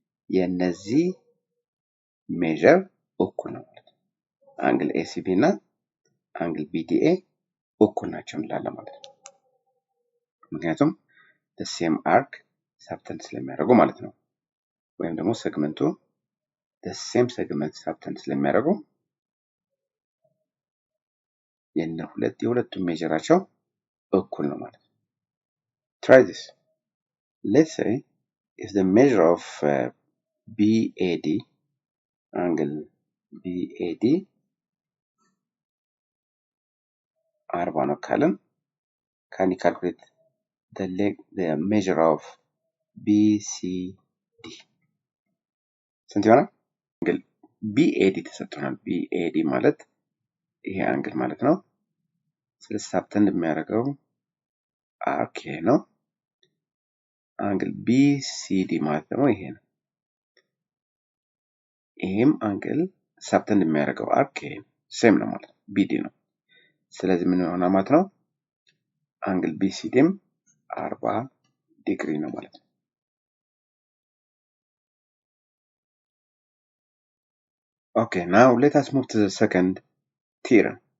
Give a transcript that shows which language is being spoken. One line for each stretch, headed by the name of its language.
Amharic: የነዚህ ሜዠር እኩል ነው ማለት ነው። አንግል ACB እና አንግል BDA እኩል ናቸው እንላለን ማለት ነው። ምክንያቱም the same arc subtend ስለሚያደርጉ ማለት ነው። ወይም ደግሞ ሴግመንቱ the same segment subtend ስለሚያደርጉ የሁለቱም ሜዠራቸው እኩል ነው ማለት ነው።
English: Try this. Let's say if the measure of BAD, angle BAD 40 ነው ካለን, can you calculate the measure of BCD?
Amharic: ስንት ይሆናል? BAD ተሰጥቶናል። BAD ማለት ይሄ አንግል ማለት ነው። ስለዚህ ሳብተንድ የሚያደርገው አርክ ይሄ ነው። አንግል BCD ማለት ደግሞ ይሄ ነው። ይሄም አንግል ሳብተንድ የሚያደርገው አርክ ይሄ ሴም ነው ማለት ነው። BD ነው። ስለዚህ ምን ይሆናል ማለት ነው? አንግል BCDም 40 ዲግሪ ነው ማለት ነው።
English: Okay, now let us move to the second theorem.